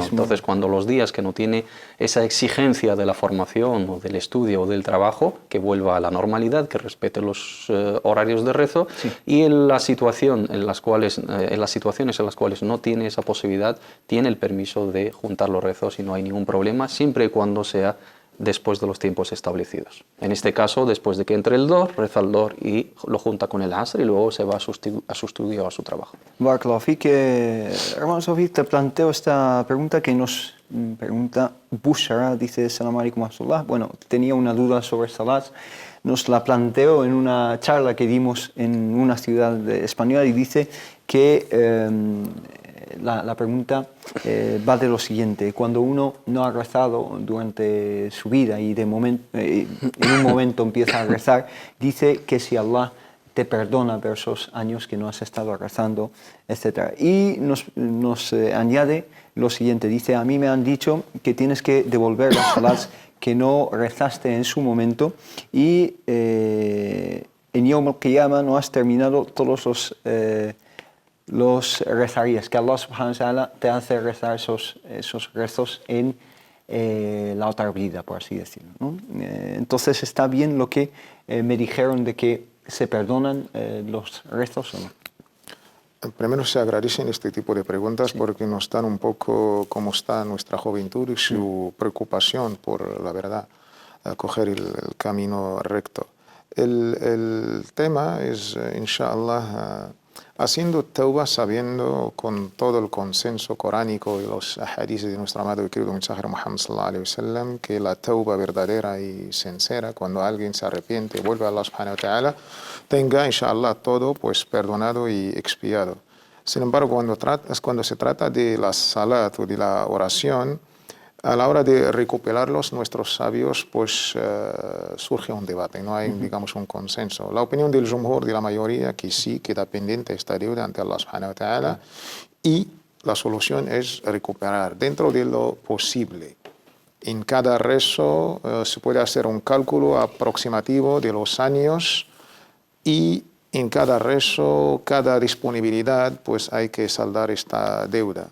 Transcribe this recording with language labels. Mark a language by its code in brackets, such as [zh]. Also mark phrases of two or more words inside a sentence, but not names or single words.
[es] Entonces, cuando los días que no tiene esa exigencia de la formación o del estudio o del trabajo, que vuelva a la normalidad, que respete los horarios de rezo, y en las situaciones en las cuales no tiene esa posibilidad, tiene el permiso de juntar los rezos y no hay ningún problema, siempre y cuando sea después de los tiempos establecidos. En este caso, después de que entre el Dhuhr, reza el Dhuhr y lo junta con el Asr y luego se va a su estudio o a su trabajo. [ar] بارك الله فيك, [es] hermano Sofi, te planteo esta pregunta que nos pregunta Bushra, dice [ar] سلام عليكم ورحمة الله. [es] Bueno, tenía una duda sobre Salat, nos la planteó en una charla que dimos en una ciudad española y dice que la pregunta va de lo siguiente: cuando uno no ha rezado durante su vida y en un momento empieza a rezar, dice que si Allah te perdona por esos años que no has estado rezando, etc. Y nos añade lo siguiente, dice: a mí me han dicho que tienes que devolver las salats que no rezaste en su momento y en [ar] يوم القيامة [es] no has terminado todos los rezarías, que [ar] الله سبحانه وتعالى [es] te hace rezar esos rezos en la otra vida, por así decirlo, ¿no? Entonces, ¿está bien lo que me dijeron de que se perdonan los rezos o no? Primero se agradecen este tipo de preguntas porque nos dan un poco cómo está nuestra juventud y su preocupación por la verdad, coger el camino recto. El tema es, inshallah, haciendo tauba sabiendo con todo el consenso coránico y los hadices de nuestro amado y querido mensajero Muhammad [ar] صلى الله عليه وسلم, [es] que la tauba verdadera y sincera, cuando alguien se arrepiente y vuelve a [ar] الله سبحانه وتعالى, [es] tenga inshallah todo pues perdonado y expiado. Sin embargo, cuando se trata de la salat o de la oración, a la hora de recuperarlos, nuestros sabios, pues surge un debate, no hay, digamos, un consenso. La opinión del jumhur, de la mayoría, que sí queda pendiente esta deuda ante [ar] الله سبحانه وتعالى, [es] y la solución es recuperar dentro de lo posible. En cada rezo se puede hacer un cálculo aproximativo de los años y en cada rezo, cada disponibilidad, pues hay que saldar esta deuda.